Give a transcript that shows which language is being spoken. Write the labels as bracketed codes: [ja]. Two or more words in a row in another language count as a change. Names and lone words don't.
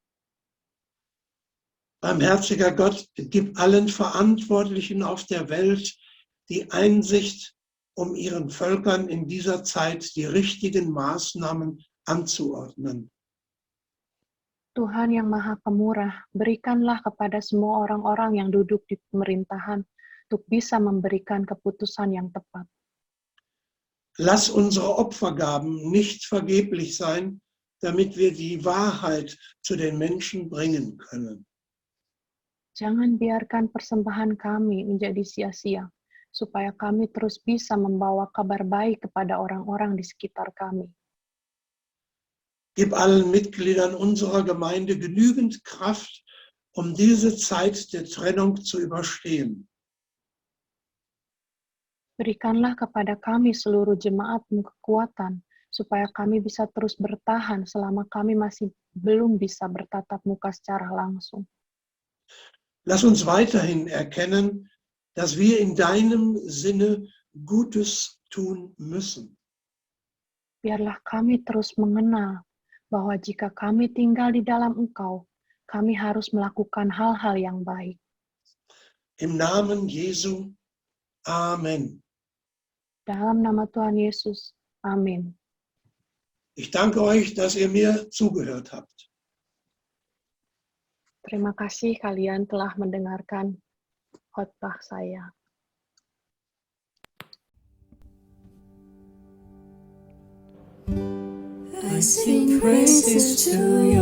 [de] Barmherziger Gott, gib allen Verantwortlichen auf der Welt die Einsicht, um ihren Völkern in dieser Zeit die richtigen Maßnahmen anzuordnen. [id] Tuhan yang Maha Pemurah, berikanlah kepada semua orang-orang yang duduk di pemerintahan untuk bisa memberikan keputusan yang tepat. [de] Lass unsere Opfergaben nicht vergeblich sein, damit wir die Wahrheit zu den Menschen bringen können. [id] Jangan biarkan persembahan kami menjadi sia-sia, supaya kami terus bisa membawa kabar baik kepada orang-orang di sekitar kami. [de] Gib allen Mitgliedern unserer Gemeinde genügend Kraft, um diese Zeit der Trennung zu überstehen. [id] Berikanlah kepada kami seluruh jemaatmu kekuatan, supaya kami bisa terus bertahan selama kami masih belum bisa bertatap muka secara langsung. [de] Lass uns weiterhin erkennen, dass wir in deinem Sinne Gutes tun müssen. [id] Biarlah kami terus mengenal bahwa jika kami tinggal di dalam Engkau, kami harus melakukan hal-hal yang baik. [de] Im Namen Jesu. Amen. [id] Dalam nama Tuhan Yesus. Amin. [de] Ich danke euch, dass ihr mir zugehört habt. [id] Terima kasih kalian telah mendengarkan khotbah saya. [en] I sing praises to